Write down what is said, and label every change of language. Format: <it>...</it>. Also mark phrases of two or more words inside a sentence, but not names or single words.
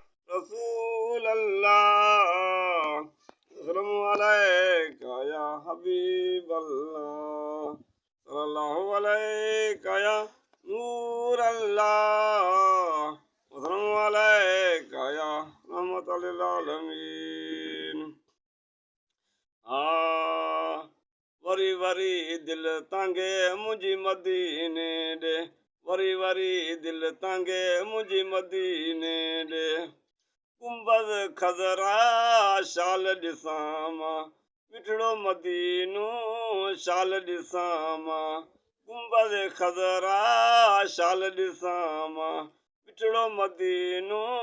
<ar>رسول الله، السلام عليك يا حبيب الله، صلى الله عليك يا نور الله، السلام عليك يا رحمة للعالمين. آه،</ar> <sd>وري وري دل تانگي منهنجي مديني ڏي، وري وري دل تانگي منهنجي مديني ڏي. گنبد خزرا شال ڏسان مان، مٺڙو مدينو شال ڏسان مان، گنبد خزرا شال ڏسان مان، مٺڙو مدينو</sd>